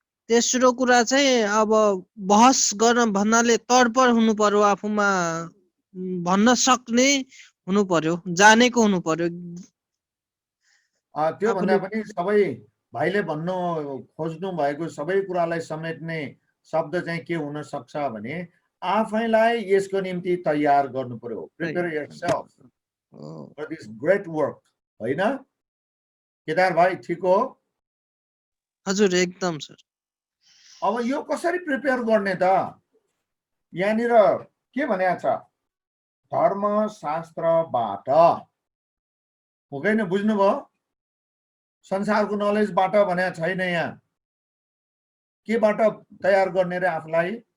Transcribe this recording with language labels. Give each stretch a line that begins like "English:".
Nepali: तेस्रो कुरा चाहिँ अब बहस गर्न भन्नाले तडपर हुनु पर्यो, आफूमा भन्न सक्ने हुनु पर्यो, जानेको हुनु पर्यो। त्यो भन्दा पनि सबै भाइले भन्नु खोज्नु भएको सबै कुरालाई समेट्ने शब्द चाहिँ के हुन सक्छ भने आफैलाई यसको निम्ति तयार गर्नु पर्यो।
English: prepare yourself for this great work,
Nepali: होइन केदार भाइ? ठिक हो? हजुर, एकदम सर। अब यो कसरी प्रिपेयर गर्ने त? यहाँनिर के भनेको छ? धर्मशास्त्रबाट, हुँदैन? बुझ्नुभयो? संसारको नलेजबाट भनेको छैन यहाँ। केबाट तयार गर्ने रे आफूलाई?